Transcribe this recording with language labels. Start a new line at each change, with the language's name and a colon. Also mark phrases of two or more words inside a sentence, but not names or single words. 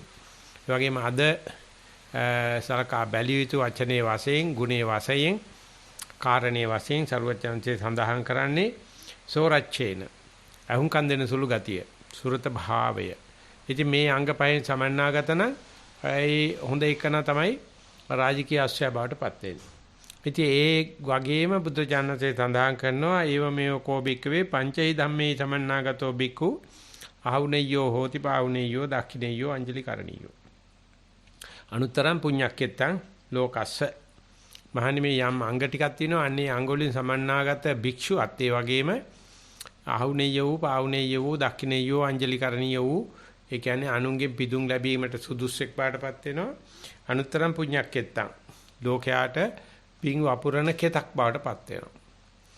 Sinhala: ඒ වගේම අද සලකා බැලිය යුතු වචනේ වශයෙන්, ගුණේ වශයෙන්, කාරණේ වශයෙන් සර්වඥාන්සේ සඳහන් කරන්නේ සෝරච්චේන. අහුම්කන් දෙන සුළු ගතිය, සුරත භාවය. ඉතින් මේ අංග පහෙන් සමන්නාගත නම් ඒ හොඳ එකන තමයි රාජකීය අශ්වය බවටපත් වෙන්නේ. ඉතින් ඒ වගේම බුදුජානකසේ සඳහන් කරනවා
Pali: ඒව මේව කෝබික්කවේ පංචෛ ධම්මේ සමන්නාගතෝ බික්ඛු ආහුනේයෝ හෝති පාහුනේයෝ දක්ඛිනේයෝ අංජලි කරණීයෝ අනුතරම් පුඤ්ඤක්කෙත්තං ලෝකස්ස.
Sinhala: මහණනි, මේ යම් අංග ටිකක් තියෙනවා. අන්නේ අංග වලින් සමන්නාගත භික්ෂුවත් ඒ වගේම
Pali: ආහුනේයෝ පාහුනේයෝ දක්ඛිනේයෝ අංජලි කරණීයෝ
Sinhala: ඒ කියන්නේ අනුන්ගේ පිදුම් ලැබීමට සුදුස්සෙක් බාටපත් වෙනවා.
Pali: අනුතරම් පුඤ්ඤක්කෙත්තං
Sinhala: ලෝකයාට පිං වපුරන කෙතක් බාටපත් වෙනවා.